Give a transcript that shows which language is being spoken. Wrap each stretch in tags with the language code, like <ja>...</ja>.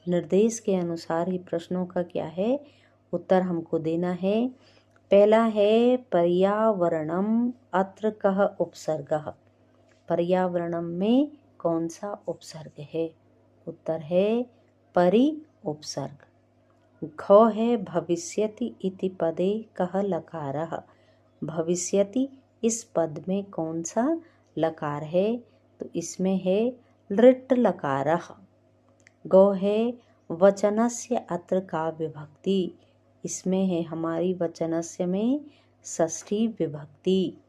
<hi>निर्देश के अनुसार ही प्रश्नों का क्या है, उत्तर हमको देना है।</hi> <sa>पहला है पर्यावरणम अत्र कः उपसर्गः।</sa> <hi>पर्यावरणम में कौन सा उपसर्ग है, उत्तर है परि उपसर्ग।</hi> <sa>घ है भविष्यति इति पदे कः लकारः।</sa> <hi>भविष्यति इस पद में कौन सा लकार है, तो इसमें है लृट् लकारः।</hi> <sa>गौ है वचनस्य अत्र का विभक्ति।</sa> <hi>इसमें है हमारी वचनस्य में षष्ठी विभक्ति।</hi>